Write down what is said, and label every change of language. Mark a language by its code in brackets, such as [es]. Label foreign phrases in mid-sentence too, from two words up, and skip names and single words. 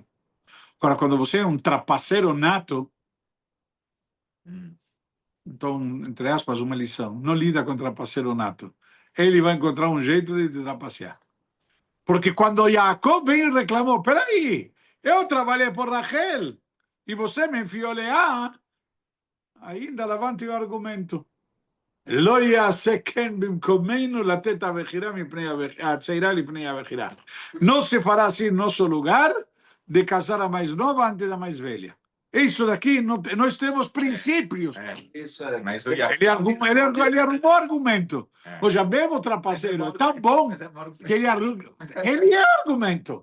[pt] Agora, quando você é um trapaceiro nato, então, entre aspas, uma lição, não lida com trapaceiro nato. Ele vai encontrar um jeito de te trapacear. Porque quando Jacob veio e reclamou, peraí, eu trabalhei por Rachel e você me enfiou Leá, ainda levante o argumento. [he] לא יעשה כן במקומנו לתת הצעירה לפני הבכירה. [pt] Não se fará assim em nosso lugar de casar a mais nova antes da mais velha. Isso daqui, nós temos princípios. isso é Mas eu ia. Ele arrumou argumento. Ou já mesmo trapaceiro, é tão bom que ele é argumento.